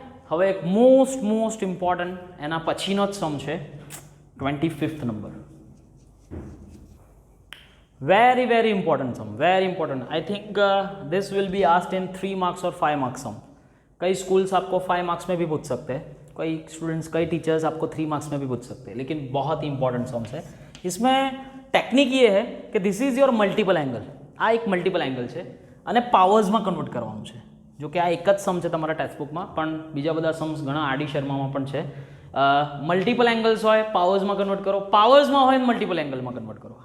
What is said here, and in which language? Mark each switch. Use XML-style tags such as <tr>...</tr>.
<gu>હવે એક most important એના પછીનો જ સમ છે 25th number.</gu> <en>very important sum, very important। I think this will be asked in 3 marks or 5 marks sum।</en> <hi>कई स्कूल्स आपको 5 मार्क्स में भी पूछ सकते हैं, कई स्टूडेंट्स कई टीचर्स आपको 3 मार्क्स में भी पूछ सकते हैं, लेकिन बहुत ही इंपॉर्टेंट सम्स है। इसमें ટેકનિક ये है कि</hi> <en>This is your multiple angle.</en> <gu>આ એક મલ્ટિપલ એંગલ છે અને પાવર્સમાં કન્વર્ટ કરવાનું છે। જો કે આ એક જ સમ છે તમારા ટેક્સ્ટબુકમાં, પણ બીજા બધા सम्स ઘણા આડી શર્મામાં પણ છે। મલ્ટિપલ એંગલ્સ હોય પાવર્સમાં કન્વર્ટ કરો, પાવર્સમાં હોય મલ્ટિપલ એંગલમાં કન્વર્ટ કરો।</gu>